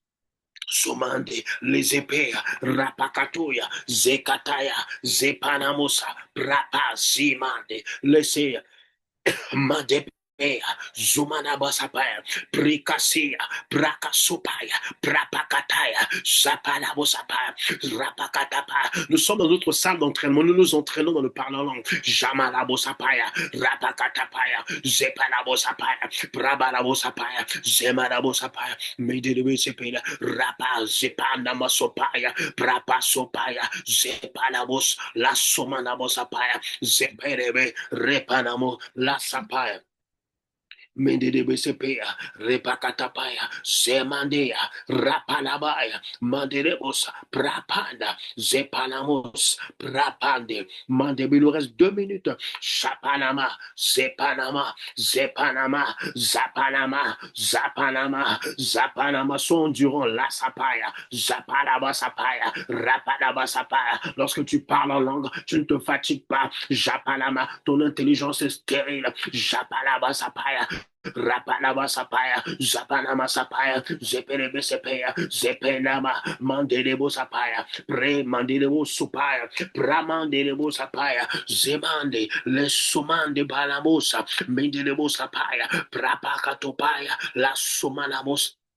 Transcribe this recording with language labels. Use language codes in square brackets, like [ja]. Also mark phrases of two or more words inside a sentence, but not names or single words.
[fr] Sumande, les épées, rapakatoya, zekataya, zepanamosa, prapa, zimande, laissez, Madepea, Zumanabasapaya, Prikasia, Prakasopaya, Prapakataya, Zapalabosapaya, Rapakatapaya. Nous sommes dans notre salle d'entraînement, nous nous entraînons dans le parler en langue. Jamalabosapaya, Rapakatapaya, Zepalabosapaya, Prabalabosapaya, Zemalabosapaya, Medelebesepela, Rapa, Zepanamasopaya, Prapasopaya, Zepalabos, La Somanabosapaya, Zeperebe, Repanamo, La Sapaya. Mendebesepea, repakatapaya, zemandea, rapalabaya, mandelebosa, prapanda, zepanamos, prapande, mandebe. Il nous reste 2 minutes. Chapanama, zepanama, zepanama, zapanama, zapanama, zapanama, son durant la sapaya, zapalaba sapaya, rapalaba sapaya. Lorsque tu parles en langue, tu ne te fatigues pas. Japanama, ton intelligence est stérile. Japalaba sapaya. Rapalaba sapaya, Zapanama sapaya, Zeperebe sepaya, Zepenama, Mandelebo sapaya, Pre Mandelebo supaya, Pramandelebo sapaya, Zemande, Lesumande balamosa, Mendelebo sapaya, Prapakatopaya, La Sumanamos.